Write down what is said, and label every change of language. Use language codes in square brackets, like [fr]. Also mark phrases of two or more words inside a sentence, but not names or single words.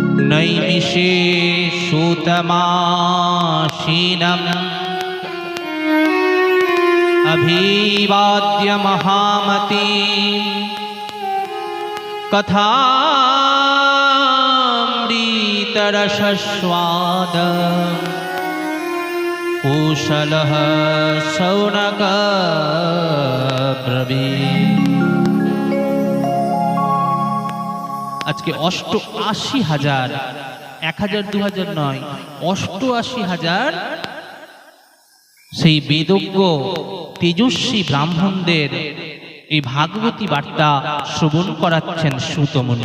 [sa] नैमिषे सूतमासीनम् अभिवाद्य महामतीं कथामृतरसस्वाद कुशलः शौनक ब्रवीत्। [bn] আজকে ৮৮,০০০, ১০০০ ২০০০ নয়, ৮৮,০০০ সেই বেদজ্ঞ তেজস্বী ব্রাহ্মণদের এই ভাগবতী বার্তা শ্রবণ করাচ্ছেন সুতমুনি।